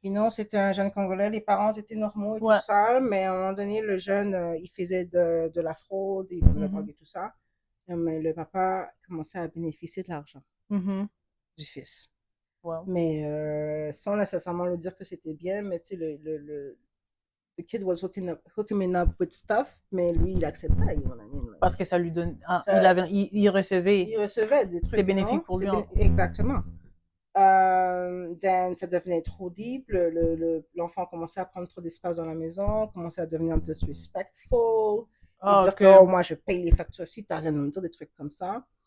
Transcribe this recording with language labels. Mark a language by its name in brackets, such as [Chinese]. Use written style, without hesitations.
[French] C'était un jeune Congolais, les parents étaient normaux et tout ça, mais à un moment donné, le jeune, il faisait de la fraude, et de la drogue et tout ça. Mais le papa commençait à bénéficier de l'argent du fils. Wow. Mais sans nécessairement le dire que c'était bien, mais tu sais, [English] the kid was hooking me up with stuff, [French] mais lui, il acceptait, [English] you know what I mean? [French] Parce que ça lui donne... il recevait des trucs. C'était bénéfique pour lui. Exactement. Then, ça devenait trop deep. L'enfant commençait à prendre trop d'espace dans la maison, commençait à devenir disrespectful. Dire que moi, je paye les factures aussi, t'as rien à me dire, des trucs comme ça.